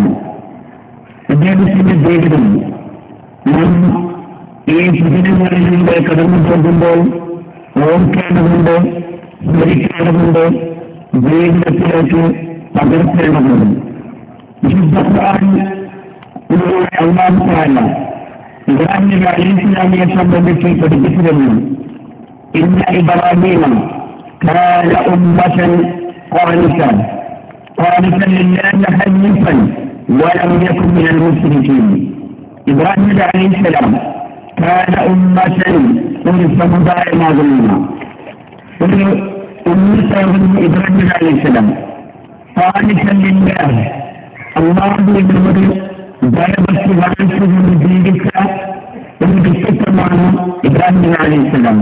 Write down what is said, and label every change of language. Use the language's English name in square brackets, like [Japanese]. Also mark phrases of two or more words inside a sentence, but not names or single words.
[Malayalam] അദ്ദേഹത്തിന്റെ ജീവിതം നാം ഈ ദിനങ്ങളിലൂടെ കടന്നു പോകുമ്പോൾ ഓർക്കേണ്ടതുണ്ട്, സ്മരിക്കേണ്ടതുണ്ട്, ജീവിതത്തിലേക്ക് പകർത്തേണ്ടതുണ്ട്. വിശുദ്ധ ഖുർആൻ അല്ലാഹു തആല ഇബ്രാഹിം നബി അലൈഹിസ്സലാമിനെ സംബന്ധിച്ച് പഠിപ്പിച്ചിരുന്നു. [Arabic] إن إبراهيم كان أمة قانتا لله حنيفا ولم يكن من المشركين. [Malayalam] ഇബ്രാഹിം നബി അലൈഹിസ്സലാം [Arabic] كان أمة, [Malayalam] ഒരു സമുദായമാകുന്ന ഒരു ഉമ്മത്താകുന്ന ഇബ്രാഹിം നബി അലൈഹിസ്സലാം ഖാലിസൻ അല്ലാഹുവിനോട് ഭയഭക്തി കാണിച്ചുകൊണ്ട് ജീവിച്ച ഒരു വ്യക്തിത്വമാണ് ഇബ്രാഹിം നബി അലൈഹിസ്സലാം.